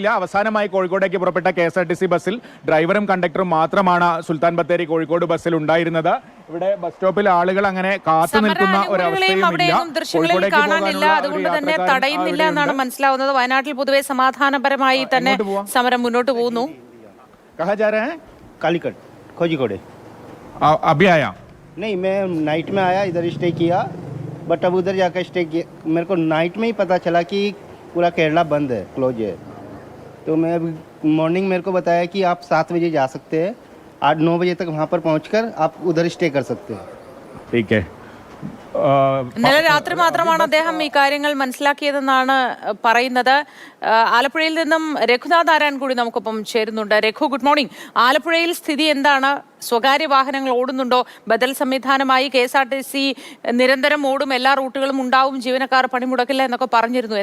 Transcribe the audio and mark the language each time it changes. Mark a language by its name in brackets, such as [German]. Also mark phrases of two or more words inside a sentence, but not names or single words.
[Malayalam] അവസാനമായി കോഴിക്കോടേക്ക് പുറപ്പെട്ട KSRTC ബസ്സിൽ ഡ്രൈവറും കണ്ടക്ടറും മാത്രമാണ് സുൽത്താൻ ബത്തേരി കോഴിക്കോട് ബസ്സിൽ ഉണ്ടായിരുന്നത്. ഇവിടെ ബസ് സ്റ്റോപ്പിൽ ആളുകൾ അങ്ങനെ കാത്തു നിൽക്കുന്ന ദൃശ്യങ്ങളിൽ കാണാനില്ല. അതുകൊണ്ട് തന്നെ തടയുന്നില്ല എന്നാണ് മനസ്സിലാവുന്നത്. വയനാട്ടിൽ പൊതുവെ സമാധാനപരമായി തന്നെ സമരം മുന്നോട്ട് പോകുന്നു. [Hindi] नहीं, मैं नाइट में आया, इधर स्टे किया, बट अब उधर जाकर स्टे किया। मेरे को नाइट में ही पता चला कि पूरा केरला बंद है, क्लोज है। तो मैं मॉर्निंग मेरे को बताया कि आप 7 बजे जा सकते हैं, 8-9 बजे तक वहाँ पर पहुँचकर आप उधर स्टे कर सकते हैं। ठीक है. [Malayalam] ഇന്നലെ രാത്രി മാത്രമാണ് അദ്ദേഹം ഈ കാര്യങ്ങൾ മനസ്സിലാക്കിയതെന്നാണ് പറയുന്നത്. ആലപ്പുഴയിൽ നിന്നും രഘുനാഥ് ആരാൻ കൂടി നമുക്കൊപ്പം ചേരുന്നുണ്ട്. രഘു, [English] good morning. [Malayalam] ആലപ്പുഴയിൽ സ്ഥിതി എന്താണ്? സ്വകാര്യ വാഹനങ്ങൾ ഓടുന്നുണ്ടോ? ബദൽ സംവിധാനമായി KSRTC നിരന്തരം ഓടും, എല്ലാ റൂട്ടുകളും ഉണ്ടാവും, ജീവനക്കാർ പണിമുടക്കില്ല എന്നൊക്കെ പറഞ്ഞിരുന്നു.